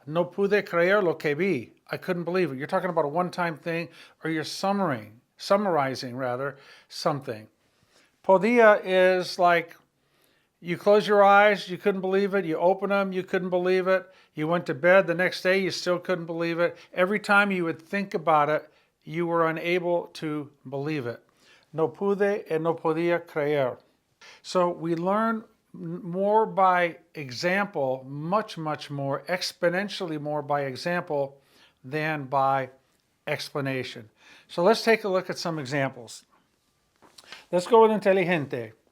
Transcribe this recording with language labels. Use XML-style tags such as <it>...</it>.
<es>No pude creer lo que vi.</es> <en>I couldn't believe it. You're talking about a one-time thing, or you're summarizing rather, something. Podía is like you close your eyes, you couldn't believe it. You open them, you couldn't believe it. You went to bed the next day, you still couldn't believe it. Every time you would think about it, you were unable to believe it.</en> <es>No pude and no podía creer.</es> <en>So we learn more by example, much more, exponentially more by example than by explanation. So let's take a look at some examples. Let's go with inteligente.</en>